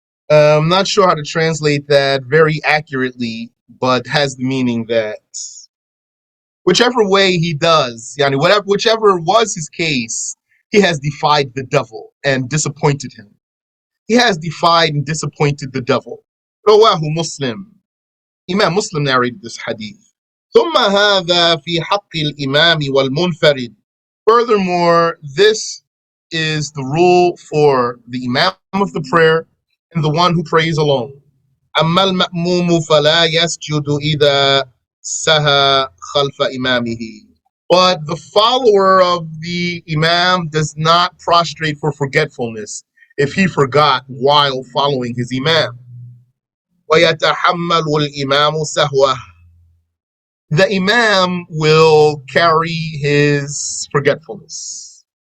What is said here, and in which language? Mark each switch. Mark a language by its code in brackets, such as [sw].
[en] I'm not sure how to translate that very accurately, but has the meaning that whichever way he does, yani whichever was his case, he has defied the devil and disappointed him. He has defied and disappointed the devil. Rawahu Muslim. Imam Muslim narrated this hadith. [ar] ثم هذا في حق الإمام والمنفرد. [en] Furthermore, this is the rule for the imam of the prayer and the one who prays alone. [ar] أما المأموم فلا يسجد إذا سهى خلف إمامه. [en] But the follower of the imam does not prostrate for forgetfulness if he forgot while following his imam. [ar] ويتحمل الإمام سهوه. [en] The imam will carry his forgetfulness.